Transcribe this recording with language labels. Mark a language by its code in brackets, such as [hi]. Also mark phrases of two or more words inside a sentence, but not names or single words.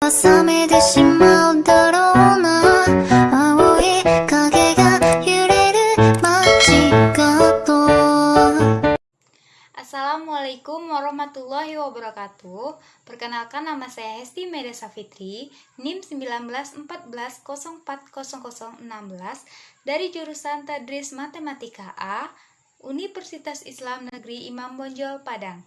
[ja] 冷めてしまうだろうな青い影が揺れる街角 [ar] السلام عليكم ورحمة الله وبركاته. [id] Perkenalkan, nama saya Hesti Meda Safitri, NIM 1914040016 dari jurusan Tadris Matematika A, Universitas Islam Negeri Imam Bonjol, Padang.